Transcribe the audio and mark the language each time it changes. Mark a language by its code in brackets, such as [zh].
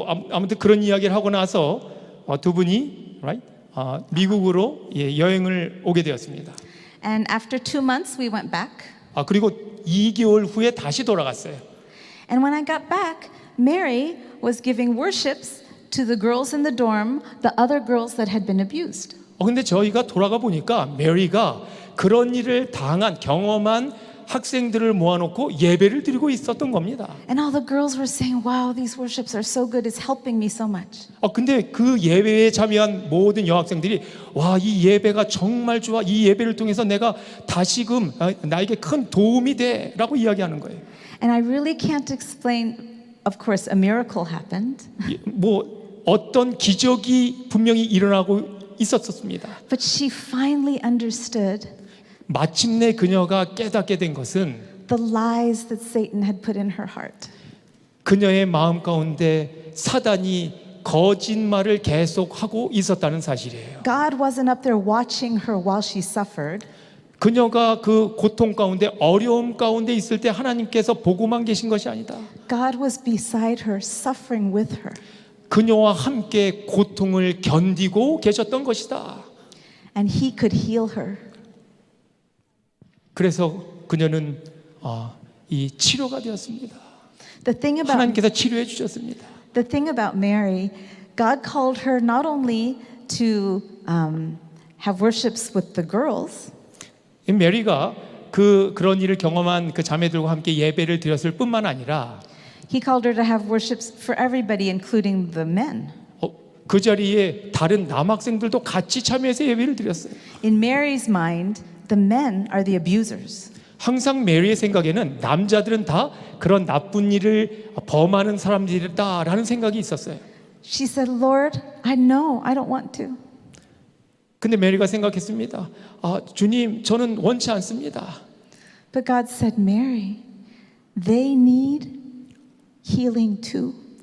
[ko] 아무튼 그런 이야기를 하고 나서 두 분이 미국으로 여행을 오게 되었습니다. [en] And after 2 months, we went back. [ko] 그리고 2개월 후에 다시 돌아갔어요. [en] And when I got back, Mary was giving worships to the girls in the dorm, the other girls that had been abused. [ko] 근데 저희가 돌아가 보니까 메리가 그런 일을 경험한 학생들을 모아놓고 예배를 드리고 있었던 겁니다. [en] And all the girls were saying, wow, these worships are so good. It's helping me so much. [ko] 근데 그 예배에 참여한 모든 여학생들이 와, 이 예배가 정말 좋아. 이 예배를 통해서 내가 다시금 나에게 큰 도움이 돼라고 이야기하는 거예요. [en] And I really can't explain. Of course, a miracle happened. [ko] 어떤 기적이 분명히 일어나고 있었습니다. [en] But she finally understood [ko] 마침내 그녀가 깨닫게 된 것은 [en] the lies that Satan had put in her heart. [ko] 그녀의 마음 가운데 사단이 거짓말을 계속하고 있었다는 사실이에요. [en] God wasn't up there watching her while she suffered. [ko] 그녀가 그 고통 가운데 어려움 가운데 있을 때 하나님께서 보고만 계신 것이 아니다. [en] God was beside her, suffering with her. [ko] 그녀와 함께 고통을 견디고 계셨던 것이다. [en] And he could heal her. [ko] 그래서 그녀는 이 치료가 되었습니다. 하나님께서 치료해 주셨습니다. [en] The thing about Mary, God called her not only to have worships with the girls. [ko] 메리가 그런 일을 경험한 그 자매들과 함께 예배를 드렸을 뿐만 아니라 [en] He called her to have worships for everybody, including the men. [ko] 그 자리에 다른 남학생들도 같이 참여해서 예배를 드렸어요. [en] In Mary's mind, the men are the abusers. [ko] 항상 메리의 생각에는 남자들은 다 그런 나쁜 일을 범하는 사람들이다라는 생각이 있었어요. [en] She said, Lord, I know I don't want to. [ko] 근데 메리가 생각했습니다. 주님, 저는 원치 않습니다. [en] But God said, Mary, they need healing too.